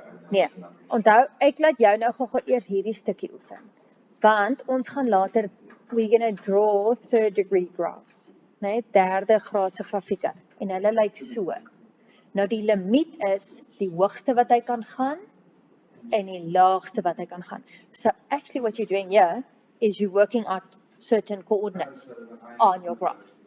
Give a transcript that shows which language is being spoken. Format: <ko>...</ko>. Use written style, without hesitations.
<af>Nee, onthou, ek laat jou nou gou eers hierdie stukkie oefen. Want ons gaan later,</af> <en>we're going to draw third degree graphs.</en> <af>Nee, derde graadse grafieke. En hulle lyk so. Nou die limiet is die hoogste wat hy kan gaan en die laagste wat hy kan gaan.</af> <en>So actually what you're doing here is you're working out certain coordinates on your graph.</en>